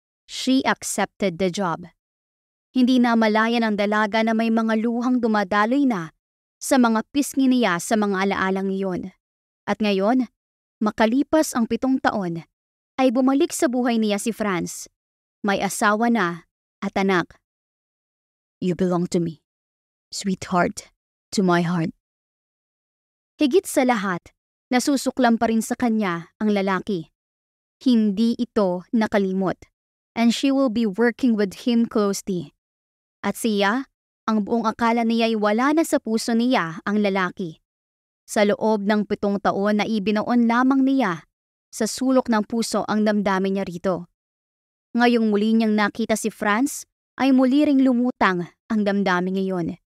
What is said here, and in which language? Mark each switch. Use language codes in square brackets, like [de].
[en] She accepted the job. [tl] Hindi na malaya ng dalaga na may mga luhang dumadaloy na sa mga pisngi niya sa mga alaalang iyon. At ngayon, makalipas ang 7 taon, ay bumalik sa buhay niya si Franz. May asawa na at anak. [en] You belong to me, sweetheart, to my heart. [tl] Higit sa lahat, nasusuklam pa rin sa kanya ang lalaki. Hindi ito nakalimot, [en] and she will be working with him closely. [tl] At siya, ang buong akala niya ay wala na sa puso niya ang lalaki. Sa loob ng 7 taon na ibinoon lamang niya, sa sulok ng puso ang damdamin niya rito. Ngayong muli niyang nakita si Franz, ay muli ring lumutang ang damdamin ngayon.